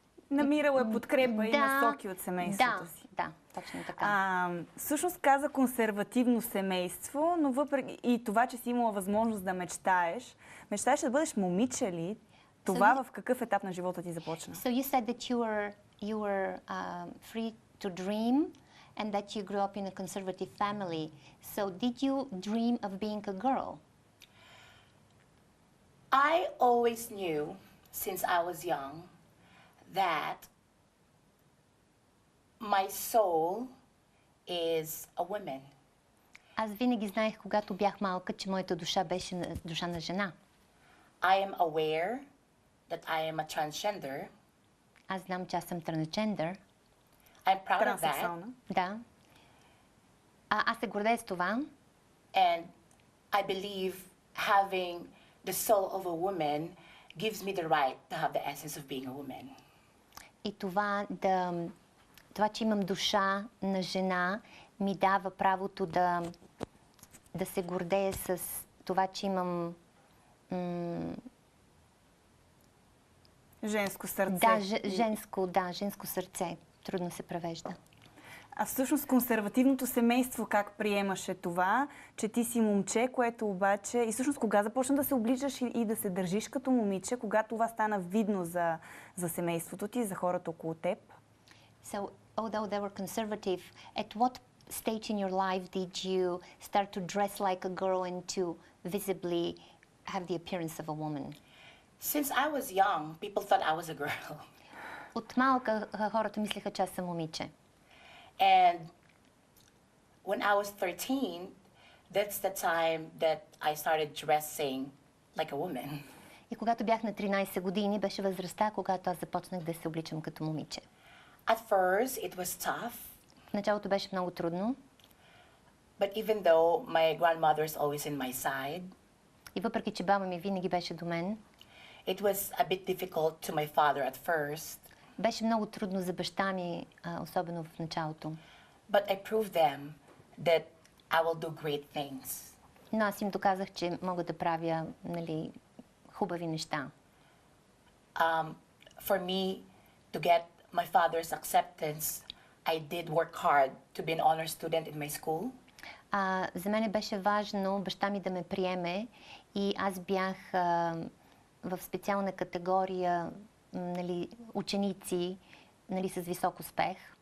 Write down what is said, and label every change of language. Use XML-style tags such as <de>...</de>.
<bg>Намирала е подкрепа и насоки от семейството си. Да, точно така. Всъщност каза консервативно семейство, но въпреки и това, че си имала възможност да мечтаеш, мечтаеш да бъдеш момиче ли? Това в какъв етап на живота ти започна?</bg> <en>So you said that you were free to dream and that you grew up in a conservative family. So did you dream of being a girl? I always knew since I was young that my soul is a woman.</en> <bg>Аз винаги знаех, когато бях малка, че моята душа беше душа на жена.</bg> <en>I am aware that I am a transgender.</en> <bg>Аз знам, че аз съм трансджендър.</bg> <en>I'm proud of that.</en> <bg>Транссексуална. Да. Аз се гордея с това.</bg> <en>And I believe having the soul of a woman gives me the right to have the essence of being a woman.</en> <bg>И това, че имам душа на жена, ми дава правото да се гордея с това, че имам... Женско сърце. Да, женско сърце. Трудно се превежда. А всъщност консервативното семейство как приемаше това, че ти си момче, което обаче... И всъщност кога започна да се обличаш и да се държиш като момиче, кога това стана видно за семейството ти, за хората около теб?</bg> <en>So, although they were conservative, at what stage in your life did you start to dress like a girl and to visibly have the appearance of a woman? Since I was young, people thought I was a girl.</en> <bg>От малка хората мислеха, че аз съм момиче.</bg> <en>And when I was 13, that's the time that I started dressing like a woman.</en> <bg>И когато бях на 13 години, беше възрастта, когато аз започнах да се обличам като момиче.</bg> <en>At first, it was tough.</en> <bg>В началото беше много трудно.</bg> <en>But even though my grandmother is always in my side,</en> <bg>И въпреки, че баба ми винаги беше до мен,</bg> <en>it was a bit difficult to my father at first.</en> <bg>беше много трудно за баща ми, особено в началото.</bg> <en>But I proved them that I will do great things.</en> <bg>Но аз им доказах, че мога да правя, хубави неща.</bg> <en>For me to get my father's acceptance, I did work hard to be an honor student in my school.</en> <bg>За мен беше важно баща ми да ме приеме и аз бях в специална категория ученици с висок успех.</bg>